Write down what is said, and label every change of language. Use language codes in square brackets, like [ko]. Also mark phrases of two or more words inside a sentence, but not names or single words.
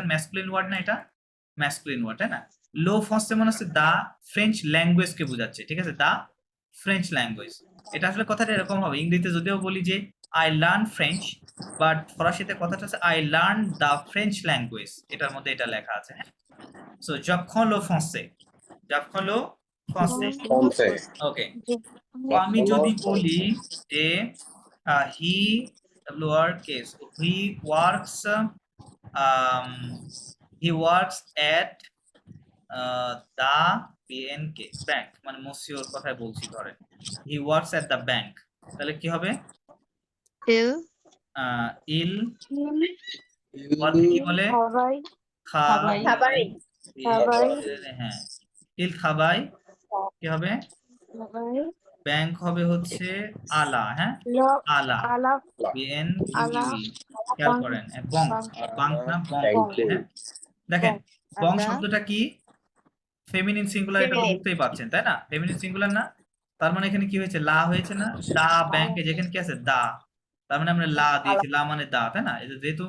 [bn] এটা দেখেন [en] masculine word [bn] না? এটা [en] masculine word, [bn] তাই না? [fr] le français [bn] মানে হচ্ছে [en] the French language [bn] কে বোঝাচ্ছে, ঠিক আছে, [en] the French language. [bn] এটা আসলে কথাটা এরকম হবে, ইংরেজিতে যদিও বলি যে [en] I learn French, [bn] বাট ফরাসিতে কথাটা হচ্ছে [en] I learn the French language, [bn] এটার মধ্যে এটা লেখা আছে। [fr] সো j'apprends le français, j'apprends le français, Français. [bn] ওকে। যে তো আমি যদি বলি যে [en] he works at the BNK bank, [bn] মানে মসিওর কথাই বলছি, ধরেন [en] he works at the bank, [bn] তাহলে কি হবে? [fr] এল ইল il [bn] কি বলে? [fr] travaille খাবাই [bn] হ্যাঁ, [fr] il travaille [bn] কি হবে? [fr] travaille [bn] ব্যাংক হবে হচ্ছে আলা, হ্যাঁ, [fr] le আলা, à la বিএন à la [bn] খেয়াল করেন, বং, বাংক না বং হবে, হ্যাঁ। দেখেন বং আদা শব্দটা কি? ফেমিনিন সিঙ্গুলার, এটা তো [en] Feminine. [bn] বুঝতেই পারছেন তাই না? ফেমিনিন সিঙ্গুলার না, তার মানে এখানে কি হয়েছে? লা হয়েছে না? দা ব্যাংকে যেখানে কি আছে? দা, তার মানে আমরা লা দিয়েছি, লা মানে দা, তাই না? যেহেতু